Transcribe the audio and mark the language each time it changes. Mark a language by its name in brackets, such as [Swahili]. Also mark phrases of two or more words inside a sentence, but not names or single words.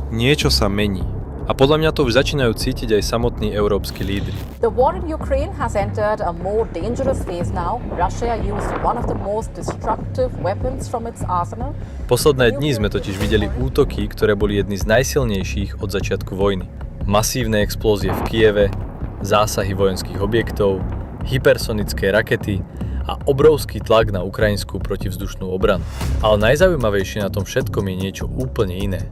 [Slovak] Niečo sa mení. A podľa mňa to už začínajú cítiť aj samotní európski lídri. [English] The war in Ukraine has entered a more dangerous phase now. Russia used one of the most destructive weapons from its arsenal. [Slovak] Posledné dni sme totiž videli útoky, ktoré boli jedny z najsilnejších od začiatku vojny. Masívne explózie v Kieve, zásahy vojenských objektov, hypersonické rakety a obrovský tlak na ukrajinskú protivzdušnú obranu. Ale najzaujímavejšie na tom všetkom je niečo úplne iné.